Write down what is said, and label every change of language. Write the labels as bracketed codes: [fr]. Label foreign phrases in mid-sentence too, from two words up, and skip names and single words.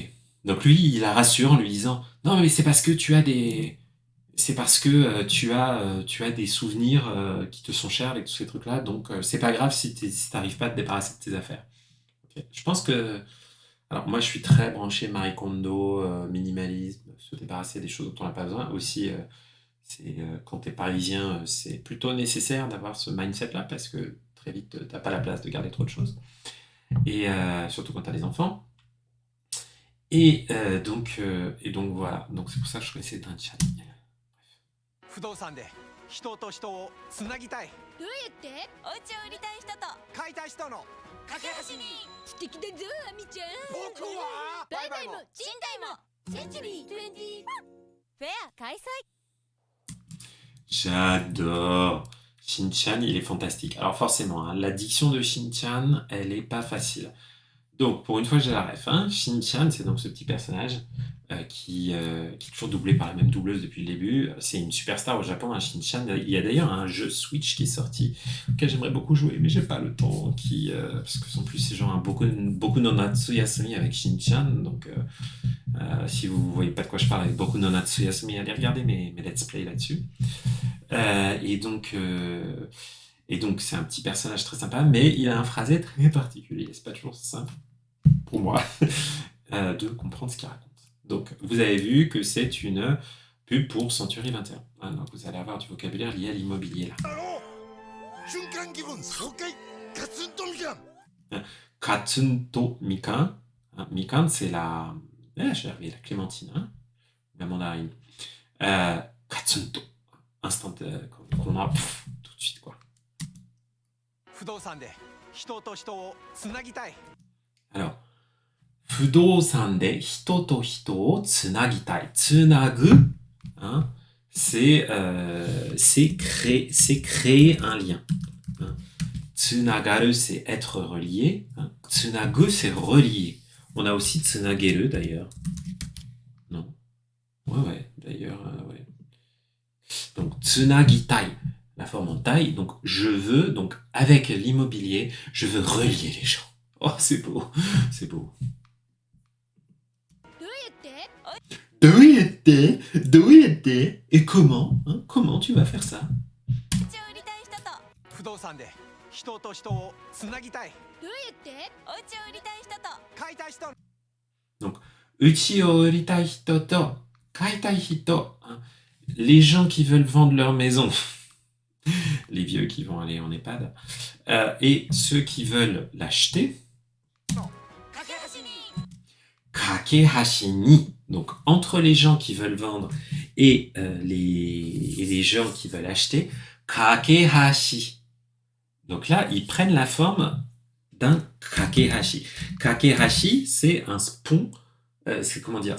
[fr] Donc lui, il la rassure en lui disant non mais c'est parce que tu as des tu as des souvenirs qui te sont chers avec tous ces trucs-là, donc c'est pas grave si t'arrives pas à te débarrasser de tes affaires. Ok. Je pense que alors moi je suis très branché Marie Kondo, minimalisme, se débarrasser des choses dont on n'a pas besoin. Aussi, quand t'es parisien, c'est plutôt nécessaire d'avoir ce mindset-là parce que très vite t'as pas la place de garder trop de choses. Et surtout quand t'as des enfants. Et donc voilà. Donc c'est pour ça que je connaissais Danchari. [ja] 不動産で人と人をつなぎたいどうやってお家を売りたい人と買いたい人の架け橋に素敵だぞアミちゃん僕は売買も賃貸もセンチュリー20フェア開催 [fr] J'adore. Shin-chan, il est fantastique. Alors forcément, la diction de Shin-chan, elle est pas facile. Donc, pour une fois, j'ai la ref. Shin-chan, c'est donc ce petit personnage qui est toujours doublé par la même doubleuse depuis le début. C'est une superstar au Japon, Shin-chan. Il y a d'ailleurs un jeu Switch qui est sorti, auquel j'aimerais beaucoup jouer, mais j'ai pas le temps. Parce que en plus, c'est genre un beaucoup no Natsu Yasumi avec Shin-chan. Donc, si vous voyez pas de quoi je parle avec Boku no Natsu Yasumi, allez regarder mes let's play là-dessus. Et donc, c'est un petit personnage très sympa, mais il a un phrasé très particulier. C'est pas toujours simple pour moi de comprendre ce qu'il raconte. Donc, vous avez vu que c'est une pub pour Century 21. Donc, vous allez avoir du vocabulaire lié à l'immobilier là. [ja] だろ瞬間気分爽快ガツンとみかんガツンとみかん。みかん, [fr] c'est la. Je vais arriver, la clémentine, la mandarine. katsunto. Instant, qu'on a tout de suite, quoi. [ja] 不動産で人と人をつなぎたい Alors, 不動産で人と人をつなぎたい。つなぐ, [fr] hein, c'est créer un lien. Hein. Tsunagaru, c'est être relié. Hein. Tsunagu, c'est relier. On a aussi tsunageru, d'ailleurs. Non? Ouais, d'ailleurs, ouais. Donc, tsunagitai, la forme en taille. Donc, je veux, donc, avec l'immobilier, je veux relier les gens. Oh, c'est beau, c'est beau. [ja] どうやって [fr] どうやって Et comment, hein, comment tu vas faire ça? [ja] お家を売りたい人と不動産で人と人をつなぎたいどうやってお家を売りたい人と買いたい人うちを売りたい人と買いたい人. [fr] Hein. Les gens qui veulent vendre leur maison. Les vieux qui vont aller en EHPAD. Et ceux qui veulent l'acheter. [ja] 架け橋に架け橋に. [fr] Donc, entre les gens qui veulent vendre et les gens qui veulent acheter. Kakehashi. Donc là, ils prennent la forme d'un kakehashi. Kakehashi, c'est un pont. C'est comment dire?